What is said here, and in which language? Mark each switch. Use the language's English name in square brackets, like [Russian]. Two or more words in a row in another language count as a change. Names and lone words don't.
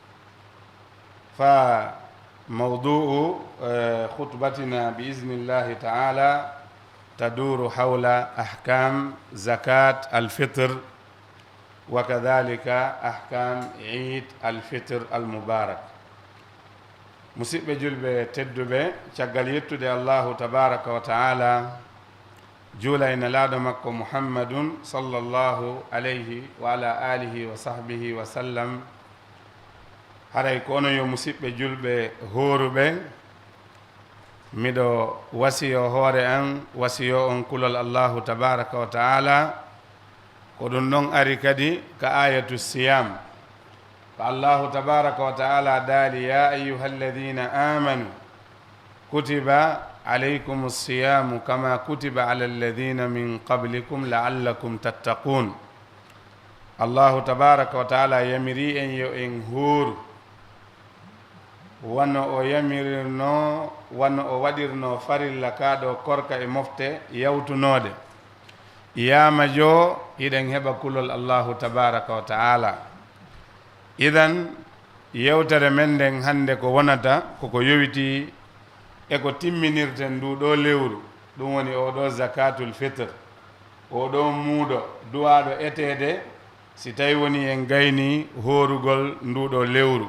[Arabic] فموضوع خطبتنا بإذن الله تعالى تدور حول أحكام زكاة الفطر وكذلك أحكام عيد الفطر المبارك. [Fula] musidɓe julɓe tedduɓe, caggal yettude [Arabic] الله تبارك وتعالى [Fula] juulayna laaɗo makko muhammadun [Arabic] صلى الله عليه وعلى آله وصحبه وسلم, [Fula] haray ko ono yo musidɓe julɓe hooruɓe, miɗo wasiyo hoore an wasiyo on kulol [Arabic] الله تبارك وتعالى [Fula] ko ɗum ɗon ari kadi ka [Arabic] آية الصيام [Fula] ko [Arabic] الله تبارك وتعالى [Fula] daali: [Arabic] يا أيها الذين آمنوا كتب عليكم الصيام كما كتب على الذين من قبلكم لعلكم تتقون. الله تبارك وتعالى [Fula] yamiri en yo en huuru wano o yamirno wano o waɗirno farilla kaɗo korka e mofte yawtunode yama jo iɗen heɓa kulol [Arabic] الله تبارك وتعالى. [Fula] idan yewtere men nden hande ko wonata koko yowiti e ko timminirten nduɗo lewru, ɗum woni oɗo [Arabic] زكاة الفطر, [Fula] oɗo muuɗo duwaɗo etede si tawi woni en gayni horugol nduɗo lewru.